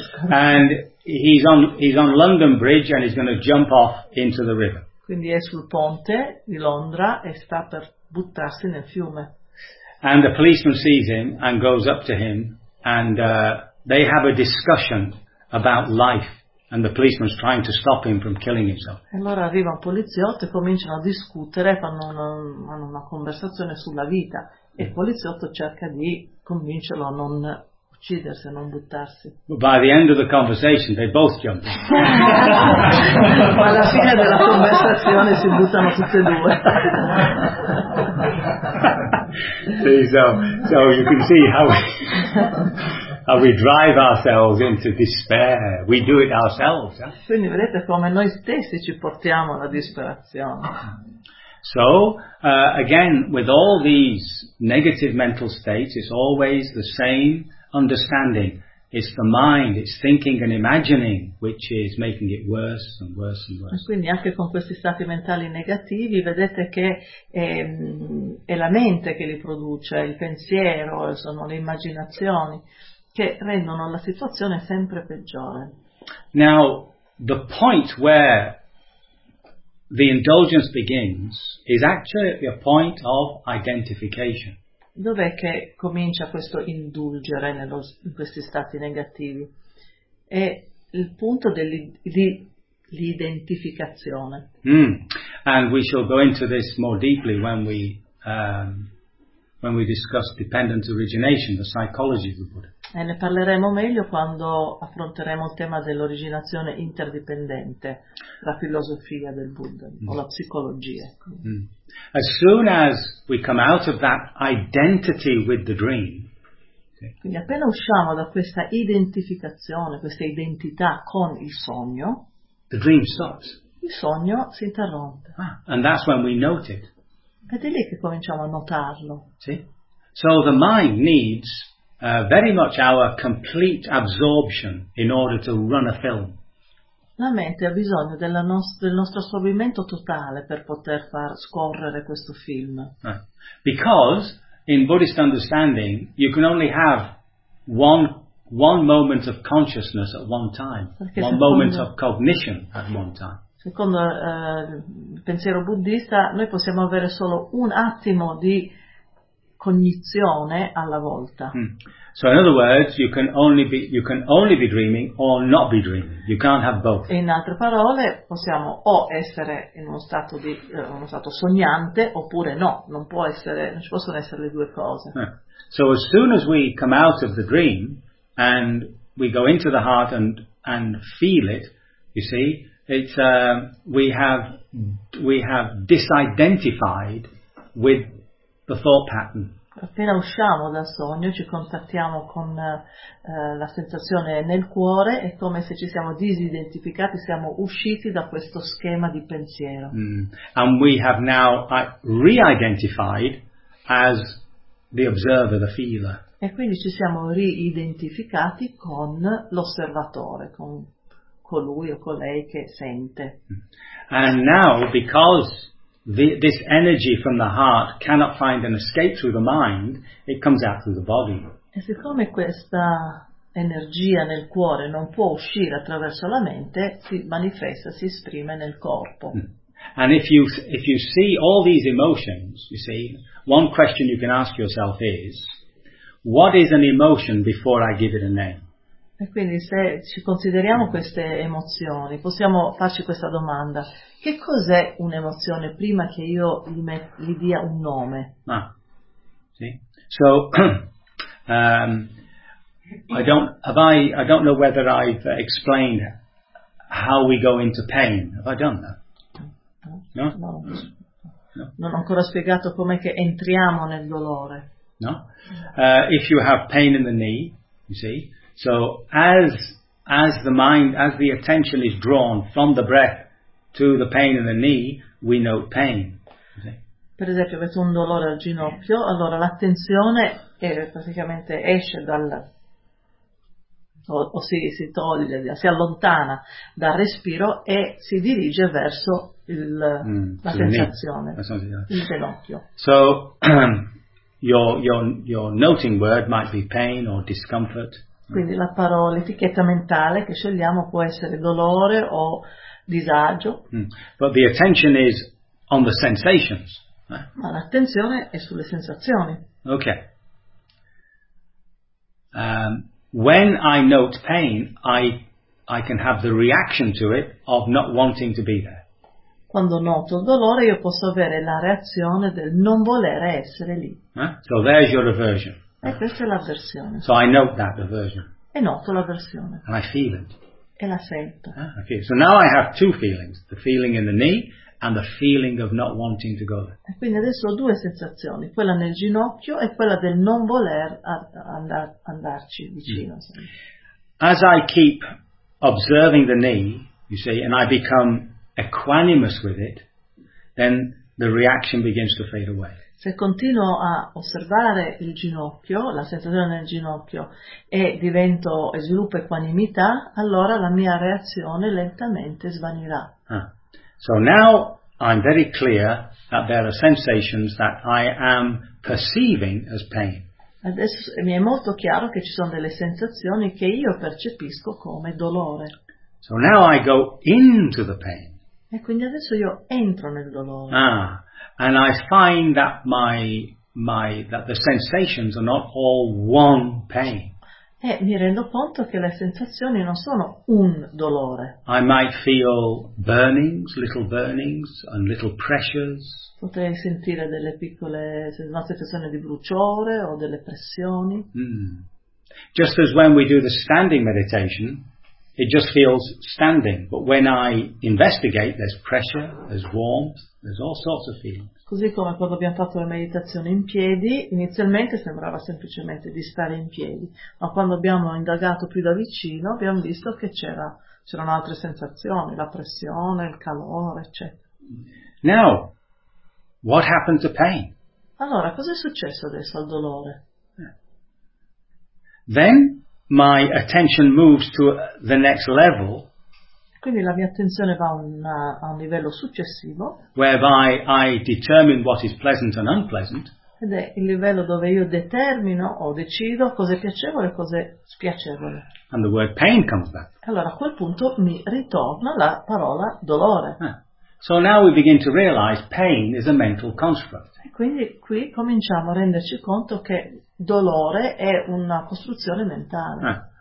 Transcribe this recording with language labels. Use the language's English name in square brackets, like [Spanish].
[English] And he's on London Bridge and he's going to jump off into the river. [Italian] Quindi è sul ponte di Londra e sta per buttarsi nel fiume. [English] And the policeman sees him and goes up to him and they have a discussion about life and the policeman's trying to stop him from killing himself. [Italian] E allora arriva un poliziotto e cominciano a discutere, fanno una conversazione sulla vita e il poliziotto cerca di convincerlo a non uccidersi, non buttarsi. [English] But by the end of the conversation, they both jump. [Italian] Alla fine della conversazione si buttano tutti e due. [English] So you can see how we drive ourselves into despair. We do it ourselves. Eh? [Italian] Quindi vedete come noi stessi ci portiamo alla disperazione. [English] So, again, with all these negative mental states, it's always the same understanding. It's the mind, it's thinking and imagining which is making it worse and worse and worse. [Italian] Quindi anche con questi stati mentali negativi vedete che è la mente che li produce, il pensiero, sono le immaginazioni che rendono la situazione sempre peggiore. [English] Now, the point where the indulgence begins is actually a point of identification. [Italian] Dov'è che comincia questo indulgere in questi stati negativi? È il punto dell'identificazione. [English] And we shall go into this more deeply when we discuss dependent origination, the psychology of the Buddha. [Italian] E ne parleremo meglio quando affronteremo il tema dell'originazione interdipendente, la filosofia del Buddha, o la psicologia. [English] As soon as we come out of that identity with the dream, [Italian] quindi appena usciamo da questa identificazione, questa identità con il sogno, [English] the dream stops. [Italian] Il sogno si interrompe. [English] And that's when we note it. [Italian] Ed è lì che cominciamo a notarlo. Sì. [English] So the mind needs very much our complete absorption in order to run a film. [Italian] La mente ha bisogno del nostro assorbimento totale per poter far scorrere questo film. [English] Because in Buddhist understanding you can only have one moment of consciousness at one time. [Italian] Perché [English] one moment of cognition at one time. [Italian] Secondo il pensiero buddista noi possiamo avere solo un attimo di cognizione alla volta. [English] So in other words, you can only be dreaming or not be dreaming. You can't have both. [Italian] In altre parole, possiamo o essere in uno stato sognante oppure no, non ci possono essere le due cose. [English] So as soon as we come out of the dream and we go into the heart and feel it, you see, it's we have disidentified with the thought pattern. [Italian] Appena usciamo dal sogno ci contattiamo con la sensazione nel cuore, è come se ci siamo disidentificati, siamo usciti da questo schema di pensiero. [English] And we have now re-identified as the observer, the feeler. [Italian] E quindi ci siamo riidentificati con l'osservatore, con colui o colei che sente. [English] And now, because this energy from the heart cannot find an escape through the mind, it comes out through the body. [Italian] E siccome questa energia nel cuore non può uscire attraverso la mente, si manifesta, si esprime nel corpo. [English] And if you see all these emotions, you see, one question you can ask yourself is, what is an emotion before I give it a name? [Italian] E quindi se ci consideriamo queste emozioni, possiamo farci questa domanda. Che cos'è un'emozione prima che io gli dia un nome? Ah, sì. [English] So, I don't know whether I've explained how we go into pain. Have I done that? No? No. [Italian] Non ho ancora spiegato com'è che entriamo nel dolore. No? [English] If you have pain in the knee, you see... So as the mind, as the attention is drawn from the breath to the pain in the knee, we note pain. [Italian] Per esempio, avete un dolore al ginocchio, allora l'attenzione praticamente esce dal si toglie, si allontana dal respiro e si dirige verso la sensazione, il ginocchio. [English] So your noting word might be pain or discomfort. [Italian] Quindi la parola, l'etichetta mentale che scegliamo può essere dolore o disagio. [English] But the attention is on the sensations. [Italian] Ma l'attenzione è sulle sensazioni. Ok. [English] When I note pain, I can have the reaction to it of not wanting to be there. [Italian] Quando noto il dolore, io posso avere la reazione del non volere essere lì. [English] So there's your aversion. [Italian] E questa è l'avversione. [English] So I note that aversion. [Italian] E noto l'avversione. [English] And I feel it. [Italian] E la sento. Okay. [English] So now I have two feelings: the feeling in the knee and the feeling of not wanting to go there. [Italian] E quindi adesso ho due sensazioni: quella nel ginocchio e quella del non voler andarci vicino. Mm. [English] As I keep observing the knee, you see, and I become equanimous with it, then the reaction begins to fade away. [Italian] Se continuo a osservare il ginocchio, la sensazione nel ginocchio, e divento e sviluppo equanimità, allora la mia reazione lentamente svanirà. Ah. [English] So now I'm very clear that there are sensations that I am perceiving as pain. [Italian] Adesso mi è molto chiaro che ci sono delle sensazioni che io percepisco come dolore. [English] So now I go into the pain. [Italian] E quindi adesso io entro nel dolore. Ah. [English] And I find that that the sensations are not all one pain. [Italian] E mi rendo conto che le sensazioni non sono un dolore. [English] I might feel burnings and little pressures. [Italian] Potrei sentire delle piccole sensazioni di bruciore o delle pressioni. Mm. [English] Just as when we do the standing meditation, it just feels standing, but when I investigate, there's pressure, there's warmth, there's all sorts of feelings. [Italian] Così come quando abbiamo fatto la meditazione in piedi, inizialmente sembrava semplicemente di stare in piedi, ma quando abbiamo indagato più da vicino abbiamo visto che c'erano altre sensazioni, la pressione, il calore, eccetera. [English] Now, what happened to pain? [Italian] Allora, cosa è successo adesso al dolore? [English] Then my attention moves to the next level. [Italian] Quindi la mia attenzione va a un livello successivo. [English] Whereby I determine what is pleasant and unpleasant. [Italian] Ed è il livello dove io determino o decido cosa è piacevole e cosa è spiacevole. [English] And the word pain comes back. [Italian] Allora a quel punto mi ritorna la parola dolore. [English] So now we begin to realize pain is a mental construct. [Italian] E quindi qui cominciamo a renderci conto che dolore è una costruzione mentale.